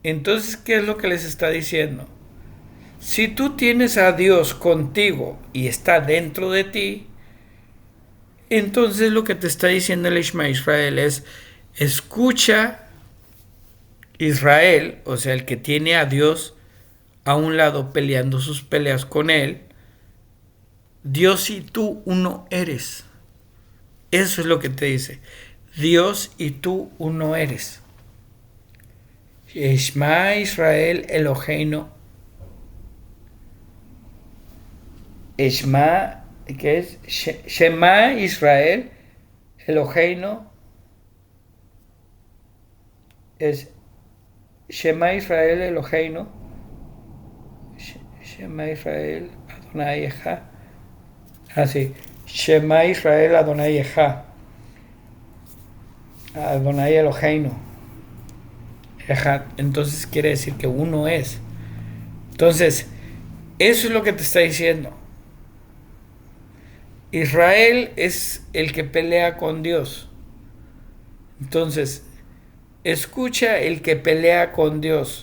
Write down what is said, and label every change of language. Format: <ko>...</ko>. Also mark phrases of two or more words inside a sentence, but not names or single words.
<es>Entonces, ¿qué es lo que les está diciendo? Si tú tienes a Dios contigo y está dentro de ti, entonces lo que te está diciendo el</es> <he>שמע ישראל</he> <es>es, escucha Israel, o sea, el que tiene a Dios a un lado peleando sus peleas con él, Dios y tú uno eres. Eso es lo que te dice. Dios y tú uno eres.</es> <he>שמע ישראל אלוהינו. Shema,</he> <es>¿qué es?</es> <he>שמע ישראל אלוהינו. Es שמע ישראל אלוהינו. שמע ישראל אדוני אחד.</he> <es>Así.</es> <he>שמע ישראל אדוני אחד. אדוני אלוהינו. אחד.</he> <es>Entonces quiere decir que uno es. Entonces, eso es lo que te está diciendo. Israel es el que pelea con Dios. Entonces, escucha el que pelea con Dios.</es>